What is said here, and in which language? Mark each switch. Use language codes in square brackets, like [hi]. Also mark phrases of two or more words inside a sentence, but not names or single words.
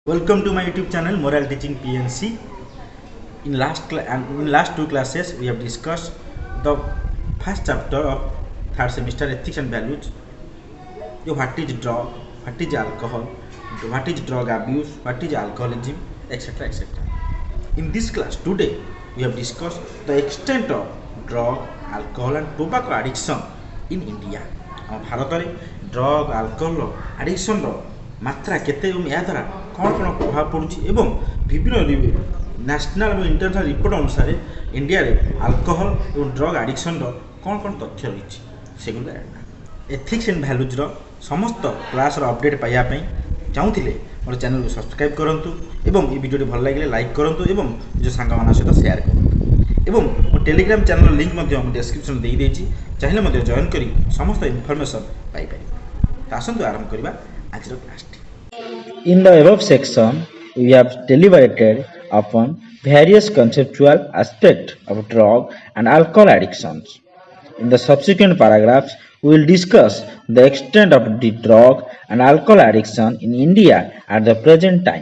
[en] Welcome to my YouTube channel Moral Teaching PNC. In last two classes we have discussed the first chapter of third semester ethics and values. What is drug, what is alcohol, what is drug abuse, what is alcoholism, etc. etc. In this class today we have discussed the extent of drug, alcohol and tobacco addiction in India. [or] ଆମ ଭାରତରେ [en] drug alcohol addiction [or] ମାତ୍ରା କେତେ ଏବଂ ଏହାଦ୍ୱାରା କ'ଣ କ'ଣ ପ୍ରଭାବ ପଡ଼ୁଛି ଏବଂ ବିଭିନ୍ନ ନ୍ୟାସନାଲ୍ ଏବଂ [en] international report [or] ଅନୁସାରେ ଇଣ୍ଡିଆରେ ଆଲକୋହଲ ଏବଂ [en] drug addiction [or] କ'ଣ କ'ଣ ତଥ୍ୟ ରହିଛି ସେଗୁଡ଼ିକ ଜାଣିବା। ଏଥିକ୍ସ ଆଣ୍ଡ ଭ୍ୟାଲୁଜ୍ର ସମସ୍ତ କ୍ଲାସ୍ର ଅପଡ଼େଟ୍ ପାଇବା ପାଇଁ ଚାହୁଁଥିଲେ ମୋର ଚ୍ୟାନେଲକୁ ସବସ୍କ୍ରାଇବ୍ କରନ୍ତୁ ଏବଂ ଏହି ଭିଡ଼ିଓଟି ଭଲ ଲାଗିଲେ ଲାଇକ୍ କରନ୍ତୁ ଏବଂ ନିଜ ସାଙ୍ଗମାନଙ୍କ ସହିତ ସେୟାର କରନ୍ତୁ ଏବଂ ମୋ [en] Telegram channel link [or] ମଧ୍ୟ ମୁଁ ଡେସ୍କ୍ରିପ୍ସନ୍ ଦେଇଦେଇଛି, ଚାହିଁଲେ ମଧ୍ୟ ଜଏନ୍ କରି ସମସ୍ତ ଇନଫର୍ମେସନ୍ ପାଇପାରିବେ। ତ ଆସନ୍ତୁ ଆରମ୍ଭ କରିବା ଆଜିର କ୍ଲାସ୍ଟି। [en] In the above section, we have deliberated upon various conceptual aspects of drug and alcohol addictions. In the subsequent paragraphs, we will discuss the extent of the drug and alcohol addiction in India at the present time.